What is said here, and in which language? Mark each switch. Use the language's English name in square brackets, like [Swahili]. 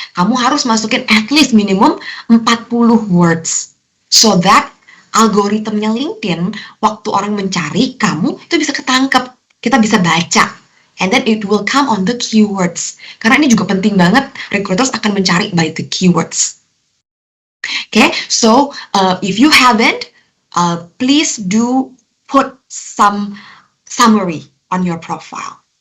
[Indonesian] Kamu harus masukin [English] at least [Indonesian] minimum 40 words. [English] So that [Indonesian] algoritmnya LinkedIn, waktu orang mencari kamu, itu bisa ketangkep. Kita bisa baca. [English] And then it will come on the keywords. [Indonesian] Karena ini juga penting banget, [English] recruiters [Indonesian] akan mencari [English] by the keywords. Okay, so if you haven't, please do put some summary on your profile.